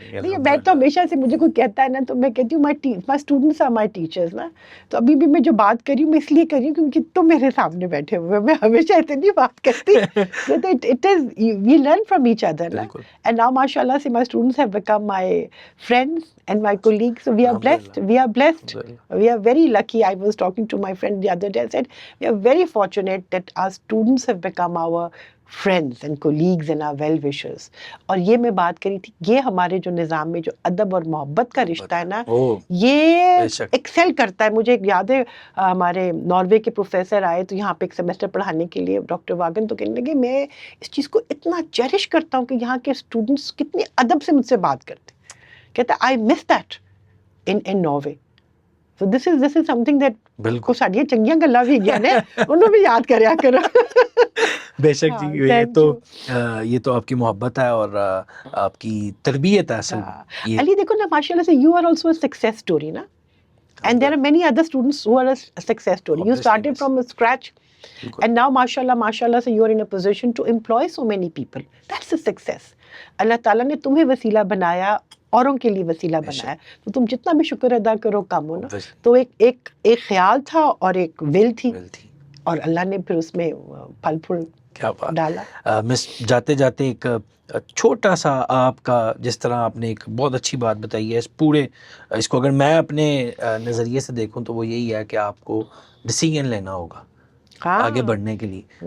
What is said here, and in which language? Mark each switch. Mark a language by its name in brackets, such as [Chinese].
[Urdu] نہیں میں تو ہمیشہ سے, مجھے کوئی کہتا ہے نا تو میں کہتی ہوں [English] my students are my teachers [Urdu] نا. تو ابھی بھی میں جو بات کر رہی ہوں میں اس لیے کر رہی ہوں کیونکہ تم میرے سامنے بیٹھے ہوئے, میں ہمیشہ ایسے نہیں بات کرتی. [English] It is we learn from each other نا. And now ماشاء اللہ سے my students have become my friends and my colleagues. So we are blessed. We are blessed. We are very lucky. I was talking to my friend the other day. I said we are very fortunate that our students have become our friends and colleagues and our well-wishers. [Urdu] اور یہ میں بات کری تھی, یہ ہمارے جو نظام میں جو ادب اور محبت کا رشتہ ہے نا, یہ ایکسل کرتا ہے. مجھے یاد ہے ہمارے ناروے کے پروفیسر آئے تو یہاں پہ ایک سیمسٹر پڑھانے کے لیے, ڈاکٹر واگن, تو کہنے لگے میں اس چیز کو اتنا چیریش کرتا ہوں کہ یہاں کے اسٹوڈنٹس کتنے ادب سے مجھ سے بات کرتے. کہتا [English] I miss that in Norway. So this is something that [Punjabi] بالکل ساڑیاں چنگیاں گلاں بھی گیا نے انہوں بھی یاد کریا کرو. [Urdu] بے شک جی, یہ تو آپ کی محبت ہے اور آپ کی تربیت ہے اصل. علی دیکھو نا ماشاء اللہ سے [English] you are also a success story نا, and there are many other students who are a success story. You started from scratch and now mashallah سے you are in a position to employ so many people. That's a success. [Urdu] اللہ تعالیٰ نے تمہیں وسیلہ بنایا, اوروں کے لیے وسیلہ بنایا, تو تم جتنا بھی شکر ادا کرو کم ہو نا. تو ایک خیال تھا اور ایک ول تھی, اور اللہ نے پھر اس میں پھل پھول ڈالا. مس جاتے جاتے ایک چھوٹا سا آپ کا, جس طرح آپ نے ایک بہت اچھی بات بتائی ہے, اس پورے اس کو اگر میں اپنے نظریے سے دیکھوں تو وہ یہی ہے کہ آپ کو ڈیسیژن لینا ہوگا آگے بڑھنے کے لیے.